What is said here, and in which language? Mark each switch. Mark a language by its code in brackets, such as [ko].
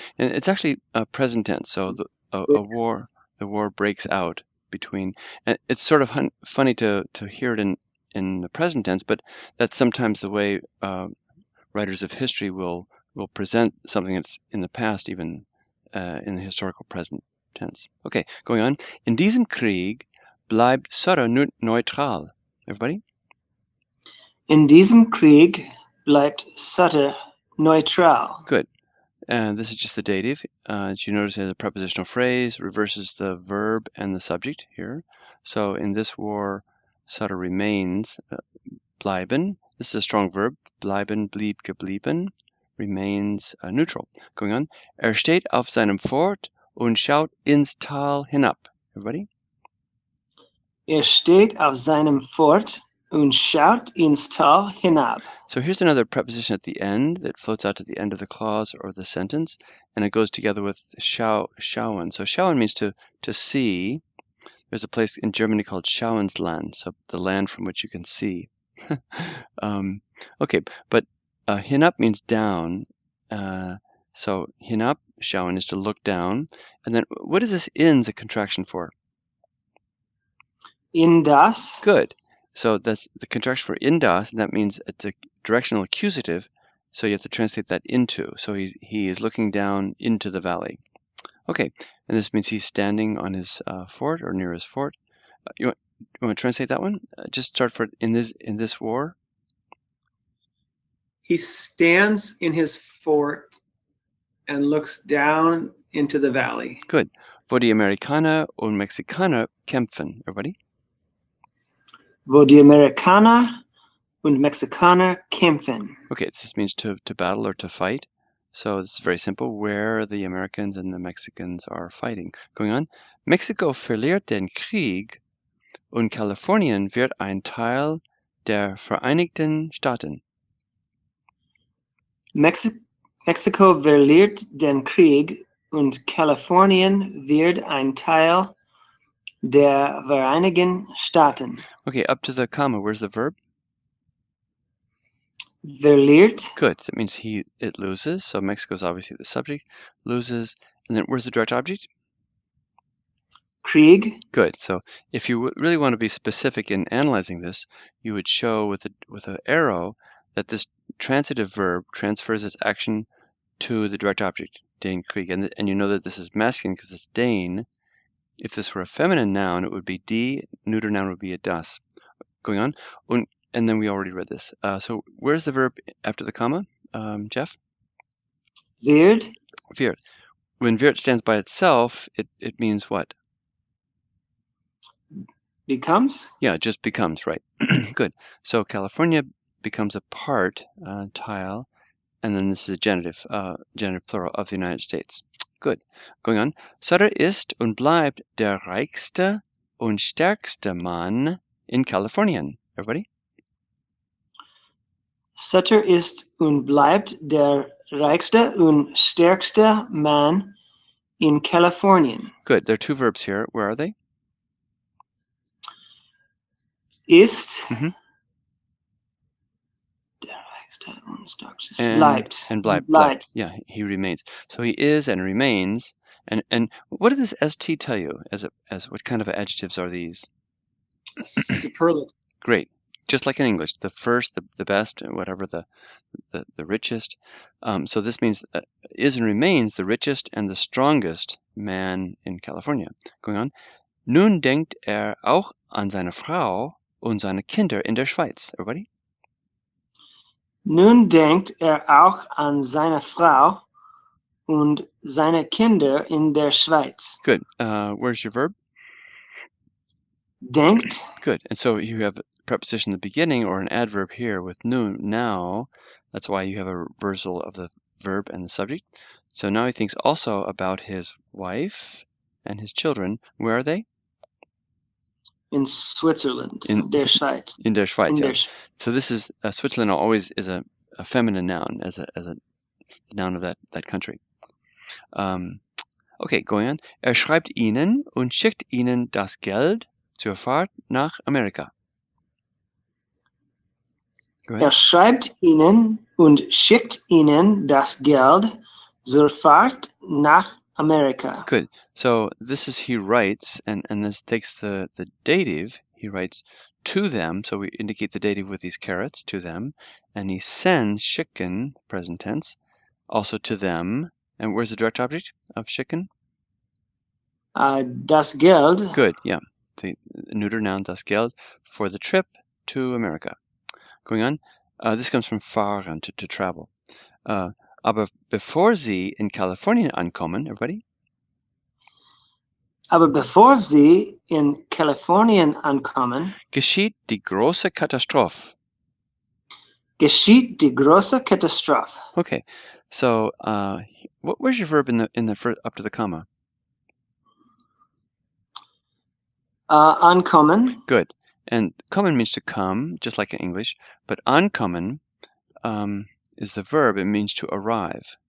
[en] And it's actually present tense, so the war breaks out between, and it's sort of funny to hear it in the present tense, but that's sometimes the way writers of history will present something that's in the past, even in the historical present tense. Okay, going on. [de] In diesem Krieg bleibt Sutter neutral. [en] Everybody? [de] In diesem Krieg bleibt Sutter neutral. [en] Good. And this is just the dative. As you notice, the prepositional phrase reverses the verb and the subject here. So in this war, Sutter remains. Bleiben. This is a strong verb. [de] Bleiben, blieb, geblieben. [en] Remains neutral. Going on. [de] Steht auf seinem Fort und schaut ins Tal hinab. [en] Everybody? [de] Steht auf seinem Fort und schaut ins Tal hinab. [en] So here's another preposition at the end that floats out to the end of the clause or the sentence, and it goes together with schauen. So schauen means to see. There's a place in Germany called Schauensland, so the land from which you can see. Okay, but hinab means down. So hinab, schauen, is to look down. And then what is this in's a contraction for? [de] In das. [en] Good. So that's the contraction for [de] in das, [en] and that means it's a directional accusative. So you have to translate that into. So he is looking down into the valley. Okay, and this means he's standing on his fort or near his fort. You want to translate that one? Just start for in this war. He stands in his fort and looks down into the valley. Good. [de] Wo die Amerikaner und Mexikaner kämpfen. [en] Everybody? [de] Wo die Amerikaner und Mexikaner kämpfen. [en] Okay, this means to battle or to fight. So it's very simple, where the Americans and the Mexicans are fighting. Going on. [de] Mexiko verliert den Krieg und Kalifornien wird ein Teil der Vereinigten Staaten. Mexiko verliert den Krieg und Kalifornien wird ein Teil der Vereinigten Staaten. [en] Okay, up to the comma, where's the verb? [de] Verliert. [en] Good. That means it loses. So Mexico is obviously the subject. Loses. And then where's the direct object? [de] Krieg. [en] Good. So if you really want to be specific in analyzing this, you would show with an arrow that this transitive verb transfers its action to the direct object, [de] den Krieg. [en] And you know that this is masculine because it's den. If this were a feminine noun, it would be die. Neuter noun would be a das. Going on. And then we already read this. So where's the verb after the comma, Jeff? [de] Wird. Wird. [en] When wird stands by itself, it means what? Becomes? Yeah, it just becomes, right. Good. So California becomes a part, tile, and then this is a genitive plural of the United States. Good. Going on. [de] Sutter ist und bleibt der reichste und stärkste Mann in Kalifornien. [en] Everybody? [de] Sutter ist und bleibt der reichste und stärkste Mann in Kalifornien. [en] Good. There are two verbs here. Where are they? [de] Ist. Mm-hmm. Der reichste und stärkste. Bleibt. And bleibt. [en] Bleibt. Yeah, he remains. So he is and remains. And what does this st tell you? As what kind of adjectives are these? Superlative. Great. Just like in English, the first, the best, whatever, the richest. So this means is and remains the richest and the strongest man in California. Going on. [de] Nun denkt auch an seine Frau und seine Kinder in der Schweiz. [en] Everybody? [de] Nun denkt auch an seine Frau und seine Kinder in der Schweiz. [en] Good. Where's your verb? [de] Denkt. [en] Good. And so you have a preposition in the beginning or an adverb here with nun, now. That's why you have a reversal of the verb and the subject. So now he thinks also about his wife and his children. Where are they? In Switzerland. [de] In der Schweiz. In der Schweiz, yeah. [en] So this is, Switzerland always is a feminine noun, as a noun of that country. Okay, going on. [de] Schreibt ihnen und schickt ihnen das Geld zur Fahrt nach Amerika. Schreibt ihnen und schickt ihnen das Geld zur Fahrt nach Amerika. [en] Good. So this is he writes, and this takes the dative. He writes to them, so we indicate the dative with these carets, to them, and he sends schicken, present tense, also to them. And where's the direct object of schicken? [de] Das Geld. [en] Good, yeah. The neuter noun, [de] das Geld, [en] for the trip to America. Going on. This comes from fahren, to travel. [de] Aber bevor sie in Kalifornien ankommen, [en] everybody? [de] Aber bevor sie in Kalifornien ankommen, geschieht die große Katastrophe. geschieht die große Katastrophe. [en] Okay, so where's your verb in the first, up to the comma? [de] Ankommen. [en] Good. And kommen means to come, just like in English, but ankommen is the verb. It means to arrive.